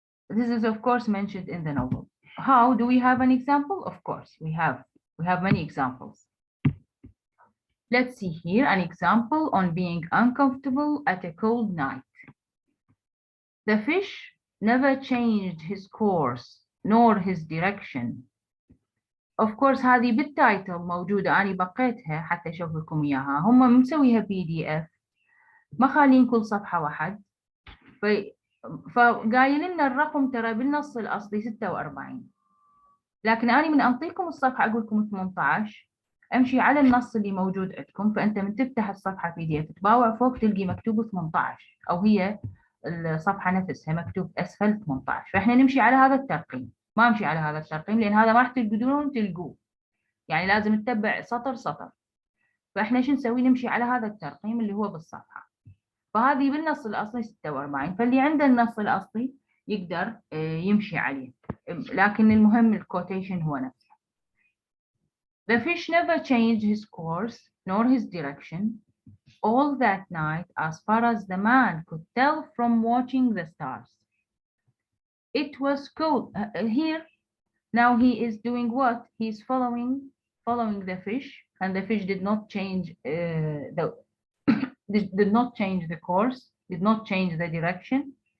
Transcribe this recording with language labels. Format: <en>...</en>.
<en>This is, of course, mentioned in the novel. How do we have an example? Of course, we have many examples. Let's see here an example on being uncomfortable at a cold night. The fish never changed his course nor his direction. Of course</en> <ar>هذه بالتايتل موجودة، أنا بقيتها حتى أشوف لكم إياها. هم مسويها PDF، ما خالين كل صفحة واحد، فقايل لنا الرقم ترى بالنص الأصلي 46، لكن أنا من أنطيكم الصفحة أقول لكم 18 امشي على النص اللي موجود عندكم. فأنت من تفتح الصفحة PDF تباوع فوق تلقي مكتوب 18، أو هي الصفحة نفسها مكتوب أسفل 18. فإحنا نمشي على هذا الترقيم، ما أمشي على هذا الترقيم لأن هذا ما راح تقدرون تلقوه، يعني لازم نتبع سطر سطر. فإحنا شو نسوي؟ نمشي على هذا الترقيم اللي هو بالصفحة. فهذه بالنص الأصلي 46، فاللي عنده النص الأصلي يقدر يمشي عليه، لكن المهم الكوتيشن هو نفسه.</ar> <en>The fish never changed his course nor his direction all that night as far as the man could tell from watching the stars. It was cold. Here, now he is doing what? He's following the fish, and the fish did not change did not change the course, did not change the direction.</en>